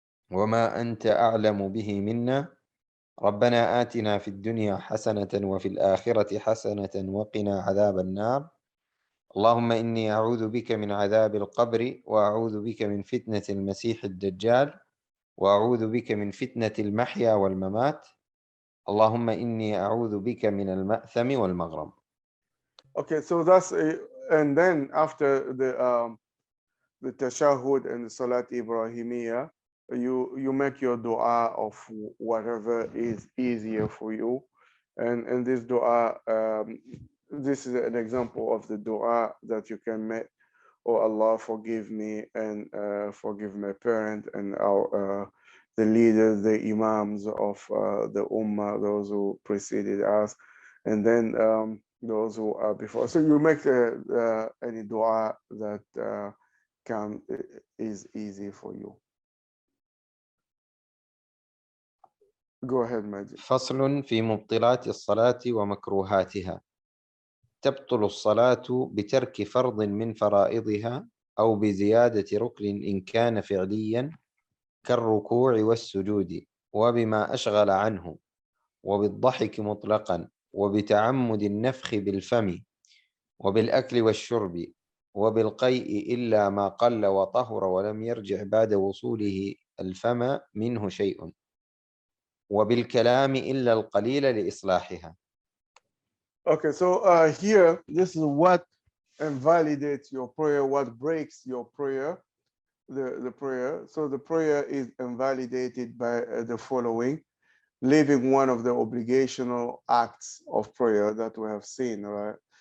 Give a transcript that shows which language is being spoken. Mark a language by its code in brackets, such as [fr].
[ar] وما أنت أعلم به منا ربنا آتنا في الدنيا حسنة وفي الآخرة حسنة وقنا عذاب النار اللهم إني أعوذ بك من عذاب القبر وأعوذ بك من فتنة المسيح الدجال وأعوذ بك من فتنة المحيا والممات اللهم إني أعوذ بك من المأثم والمغرم. [en] Okay, so that's and then after the tashahhud and the salat Ibrahimiyya, you make your dua of whatever is easier for you, and this dua, this is an example of the dua that you can make oh Allah, forgive me and forgive my parent and our the leaders, the imams of the ummah, those who preceded us, and then those who are before. So you make any dua that is easy for you. Go ahead, Majid. [ar] فصل في مبطلات الصلاة ومكروهاتها. تبطل الصلاة بترك فرض من فرائضها أو بزيادة ركن إن كان فعليا كالركوع والسجود وبما أشغل عنه وبالضحك مطلقا وبتعمد النفخ بالفم وبالأكل والشرب وبالقيء إلا ما قل وطهر ولم يرجع بعد وصوله الفم منه شيء وبالكلام إلا القليل لإصلاحها. [en] Okay, so here, this is what invalidates your prayer, what breaks your prayer, the prayer. So the prayer is invalidated by the following: leaving one of the obligational acts of prayer that we have seen, right?